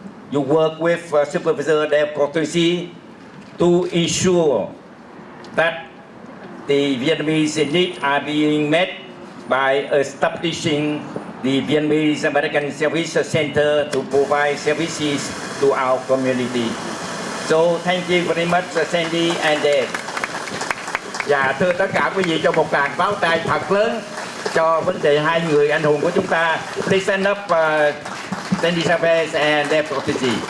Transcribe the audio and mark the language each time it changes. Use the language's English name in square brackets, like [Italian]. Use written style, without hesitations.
[English] You work with Supervisor Del Cortese to ensure that the Vietnamese needs are being met by establishing the Vietnamese American Service Center to provide services to our community. So thank you very much, Sandy and Dave. [Vietnamese] Và thưa tất cả quý vị, cho một tràng pháo tay thật lớn cho vấn đề hai người anh hùng của chúng ta. [English] Please stand up, Sandy Chavez and Dave Cortese.